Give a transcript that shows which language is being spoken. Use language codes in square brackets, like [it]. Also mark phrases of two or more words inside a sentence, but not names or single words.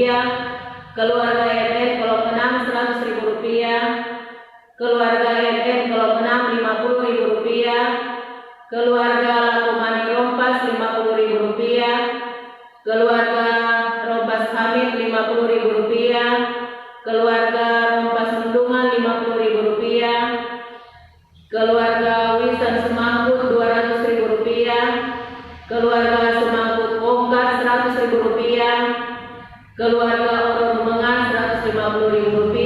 [id] Keluarga NN kolom 6 Rp100.000. Keluarga NN kolom 6 Rp50.000. Keluarga Lakumani Rompas Rp50.000. Keluarga Rompas Hamid Rp50.000. Keluarga Rompas Mendungan Rp50.000. Keluarga Wisan Semangkut Rp200.000. Keluarga Semangkut Wongkat Rp100.000. Keluarga Oro Rumengan Rp150.000.